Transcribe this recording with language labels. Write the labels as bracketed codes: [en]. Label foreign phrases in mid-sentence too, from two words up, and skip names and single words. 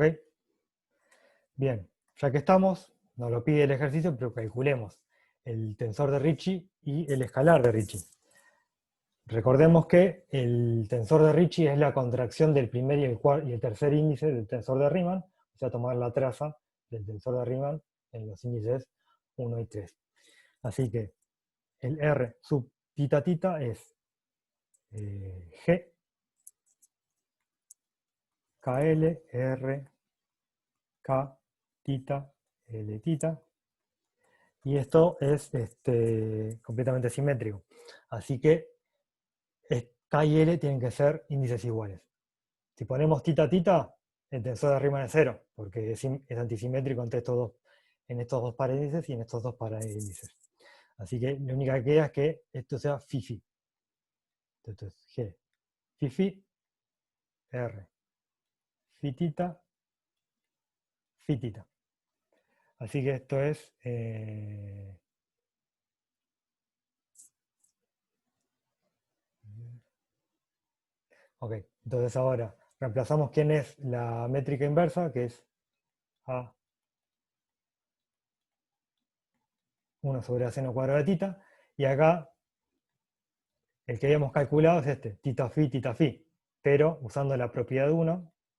[es] Bien, ya que estamos, nos lo pide el ejercicio, pero calculemos el tensor de Ricci y el escalar de Ricci. Recordemos que el tensor de Ricci es la contracción del primer y el tercer índice del tensor de Riemann, o sea, tomar la traza del tensor de Riemann en los índices 1 y 3. Así que el R sub tita tita es G KL R K tita L tita, y esto es completamente simétrico. Así que K y L tienen que ser índices iguales. Si ponemos tita tita, el tensor de Riemann es 0, porque es antisimétrico entre en estos dos paríndices y en estos dos paríndices. Así que lo único que queda es que esto sea fi fi. Entonces G fi fi, R fi tita, fi tita. Así que esto es ok, entonces ahora reemplazamos quién es la métrica inversa, que es A 1 sobre A seno cuadrado de tita, y acá el que habíamos calculado es este, tita fi, pero usando la propiedad 1,